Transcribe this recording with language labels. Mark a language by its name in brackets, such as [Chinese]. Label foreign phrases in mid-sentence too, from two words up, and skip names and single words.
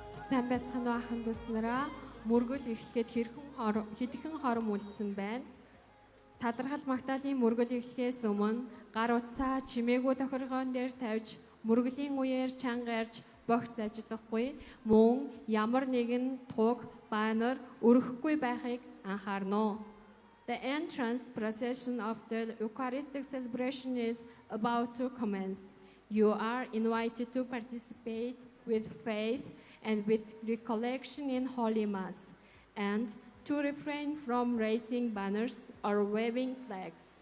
[Mongolian] Сайн байцгаана уу ахын дүүснараа мөргөл эхлэхэд хэдхэн хором үлдсэн байна. Талархал магтаалын мөргөл эхлэхээс өмнө гар утсаа чимээгүй тохиргоон дээр тавьж мөргөлийн үеэр чанга ярьж богц ажиллахгүй мөн ямар нэгэн туг банер өргөхгүй байхыг анхаарна. [English] The entrance procession of the Eucharistic celebration is about to commence. You are invited to participate with faith and with recollection in Holy Mass, and to refrain from raising banners or waving flags.